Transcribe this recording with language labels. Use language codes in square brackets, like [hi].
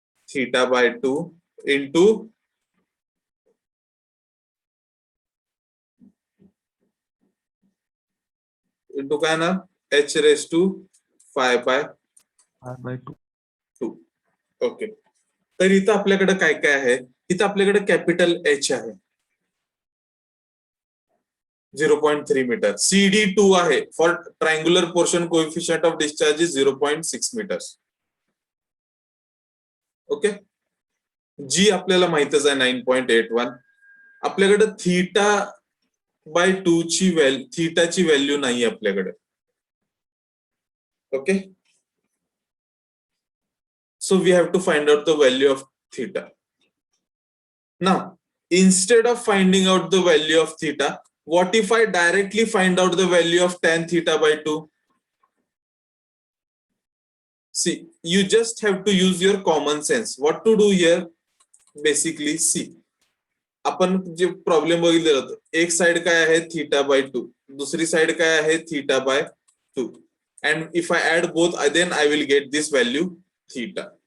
[en] theta by 2 into [mr] काय ना [en] h raised to 5 by 2. [mr] Okay, तर इथं आपल्याकडे काय काय आहे, इथं आपल्याकडे कॅपिटल H आहे 0.3 मीटर, CD2 आहे, [en] For triangular portion coefficient of discharge is 0.6 meters. [mr] Okay, जी आपल्याला माहितच आहे 9.81. आपल्याकडे थीटा बाय 2 ची व्हॅल्यू, थीटाची व्हॅल्यू नाही आपल्याकडे. [en] Okay, so we have to find out the value of theta. Now instead of finding out the value of theta, what if I directly find out the value of tan theta by 2? See, you just have to use your common sense. What to do here? Basically, see, [mr] आपण जे problem बघितलेला होता, एक side काय आहे theta by 2, दुसरी side काय आहे theta by 2, [en] and if I add both, then I will get this value theta.